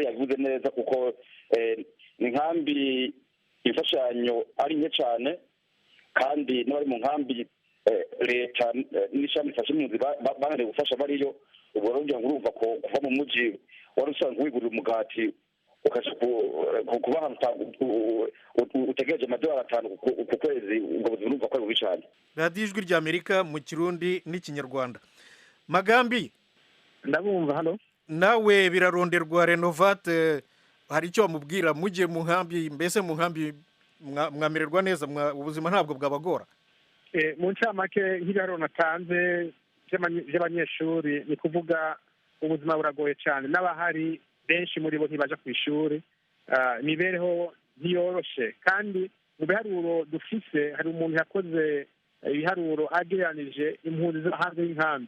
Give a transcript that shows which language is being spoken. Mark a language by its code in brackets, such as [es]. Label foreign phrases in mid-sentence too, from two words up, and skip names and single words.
[rn] yavuze neza kuko ni nkambi imfashanyo ari nke cyane kandi n'abari mu nkambi leta n'ishami rifasha impunzi bananiwe gufasha bariyo ubwo rero ngira ngo urumva ko kuva mu mujyi wari usanzwe wigurira umugati ukaja kuba ahantu utegereje amadolari 5 ku kwezi ubwo buzima urumva ko ari bubi cyane. radiyo ijwi ry'Amerika mu kirundi n'ikinyarwanda. Magambi ndabumva hano nawe Biraronderwa Renovate hari icyo bamubwira mugiye mu nkambi mbese mu nkambi mwamererwa neza ubuzima ntabwo bwabagora? mu ncamake nk'ibiharo natanze by'abanyeshuri ni kuvuga ubuzima buragoye cyane n'abahari benshi muri bo ntibaja ku ishuri imibereho ntiyoroshe kandi mu biharuro dufise hari umuntu yakoze ibiharuro agereranije impunzi zo hanze y'inkambi.